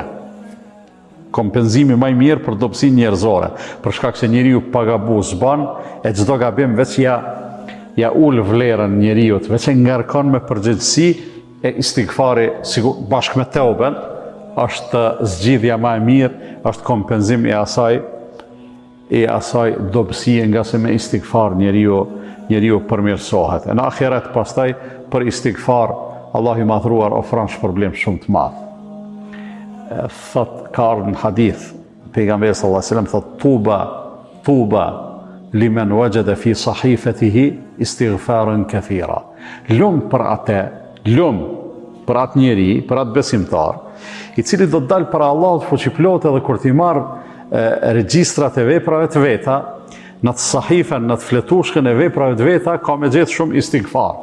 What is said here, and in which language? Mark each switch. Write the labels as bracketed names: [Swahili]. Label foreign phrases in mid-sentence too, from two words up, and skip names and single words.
[Albanian] Kompenzimi më i mirë për dobësinë njerëzore, për shkak se njeriu pa gabus bën, e çdo gabim veç ja ul vlerën njeriu, veç e ngarkon me përgjegjësi, e istighfari bashkë me teuben është zgjidhja më e mirë, është kompenzim i asaj dobësie, nga se me istighfar njeriu përmirësohet. Në ahiret pastaj për istighfar Allahu i madhruar ofron shpërblim shumë të madh. Thot ka ardhur në hadith, pejgamberi [Arabic] صلى الله عليه وسلم [Albanian] thot [Arabic] طوبى لمن وجد في صحيفته استغفارا كثيرا. [Albanian] Lum për atë njeri, për atë besimtar, i cili do të dalë para Allahut fuqiplot edhe kur t'i marr regjistrat e veprave të veta, në të sahifen, në të fletushkën e veprave të veta, ka me gjetë shumë istighfar.